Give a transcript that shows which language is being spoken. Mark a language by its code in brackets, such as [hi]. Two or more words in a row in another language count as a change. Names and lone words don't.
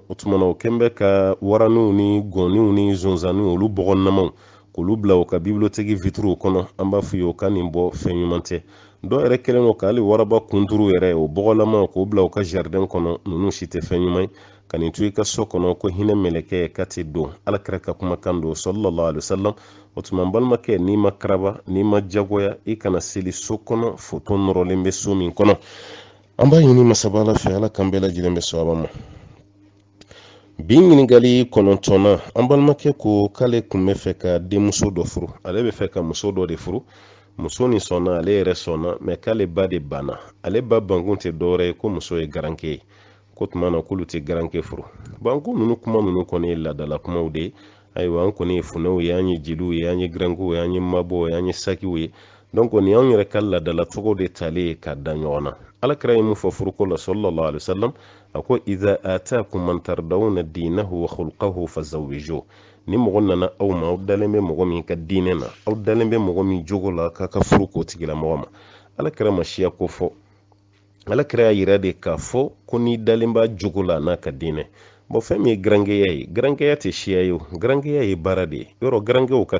[bm] o tuma na o kɛn bɛ ka waraniw ni gɔnniw ni zonzaniw olu bɔgɔnamaw k'olu bila u ka [fr] bibliothéque vitres [bm] kɔnɔ an b'a f'u ye u ka nin bɔ fɛn ɲuman tɛ dɔw yɛrɛ kɛlen don k'ale waraba kunturu yɛrɛ o bɔgɔlama k'o bila u ka jardin kɔnɔ ninnu si tɛ fɛn ɲuman ye ka nin to i ka so kɔnɔ ko hinɛ mɛlɛkɛ ka tɛ don ala kɛra ka kumakan don [ar] صلى الله عليه وسلم [bm] o tuma n balimakɛ n'i ma karaba n'i ma jagoya i kana seli so kɔnɔ foto nɔrɔlen bɛ so min kɔnɔ an b'a ɲini masaba ala fɛ ala kan bɛɛ lajɛlen bɛ sɔn a ma bi ɲininkali 9 an balimakɛ ko k'ale kun bɛ fɛ ka denmuso dɔ furu ale bɛ fɛ ka muso dɔ de furu muso ni sɔnna ale yɛrɛ sɔnna mɛ k'ale ba de banna ale ba bankun tɛ dɔwɛrɛ ye ko muso ye garankɛ ye ko tuma na k'olu tɛ garankɛ furu banku ninnu kuma ninnu kɔni ye ladala kumaw de ye ayiwa an kɔni ye funɛw ye an ye jeliw ye an ye garankɛw ye an ye mabɔw ye an ye sakiw ye donc ni anw yɛrɛ ka ladala cogo de talen ye ka da ɲɔgɔn na ala kira ye mun fɔ furuko la [ar] صلى الله عليه وسلم [bm] a ko [ar] إذا أتاكم من ترضون دينه وخلقه فزوجوه [bm] ni mɔgɔ nana aw ma aw dalen bɛ mɔgɔ min ka diinɛ na aw dalen bɛ mɔgɔ min jogo la k'a ka furu k'o tigilamɔgɔ ma ala kira ma siya ko fɔ ala kira y'a yira de k'a fɔ ko n'i dalen b'a jogo la n'a ka diinɛ bon fɛn min ye garankɛya ye garankɛya tɛ siya ye o garankɛya ye baara de ye yɔrɔ garankɛw ka